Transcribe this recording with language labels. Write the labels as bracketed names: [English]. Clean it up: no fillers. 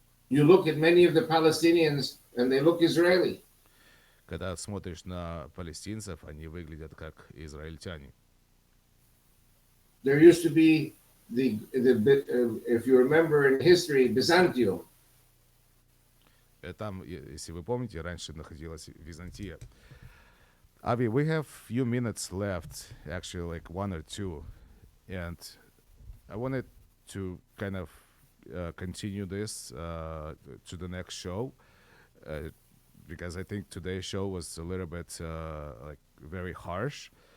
[English] You look at many of the Palestinians and they look Israeli. [Russian] Когда смотришь на палестинцев, они выглядят как израильтяне. [English] There used to be if you remember in history, Byzantium. [Russian] Там, если вы помните, раньше находилась Византия. [English] Avi, we have few minutes left, actually like 1 or 2, and I wanted to kind of continue this to the next show because I think today's show was a little bit like very harsh.